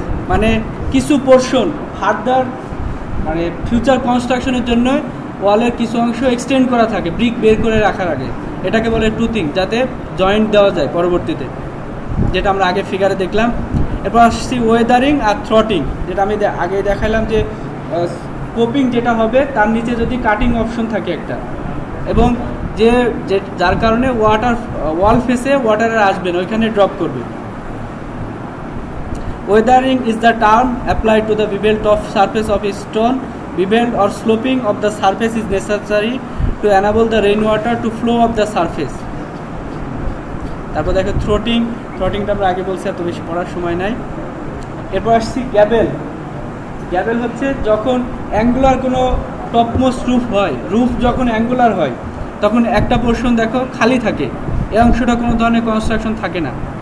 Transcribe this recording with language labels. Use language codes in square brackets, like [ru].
[bn] মানে কিছু portion further মানে ফিউচার কনস্ট্রাকশনের জন্য ওয়ালের কিছু অংশ এক্সটেন্ড করা থাকে ব্রিক বের করে রাখার আগে, এটাকে বলে টুথিং, যাতে জয়েন্ট দেওয়া যায় পরবর্তীতে, যেটা আমরা আগে ফিগারে দেখলাম। এরপর আসছি ওয়েদারিং আর থ্রটিং, যেটা আমি আগে দেখালাম যে কোপিং যেটা হবে তার নিচে যদি কাটিং অপশন থাকে একটা, এবং যার কারণে ওয়াল ফেসে ওয়াটার আসবে না, ওইখানে ড্রপ করবে। [en] Weathering is the term applied to the beveled top surface of a stone. Beveled or sloping of the surface is necessary to enable the rainwater to flow up the surface. [bn] তারপর দেখো থ্রটিংটা আমরা আগে বলছি, এত বেশি পড়ার সময় নাই। এরপর আসছি গ্যাবেল হচ্ছে যখন অ্যাঙ্গুলার কোনো টপমোস্ট রুফ যখন অ্যাঙ্গুলার হয় তখন একটা পোর্শন দেখো খালি থাকে, এই অংশটা কোনো ধরনের কনস্ট্রাকশন থাকে না।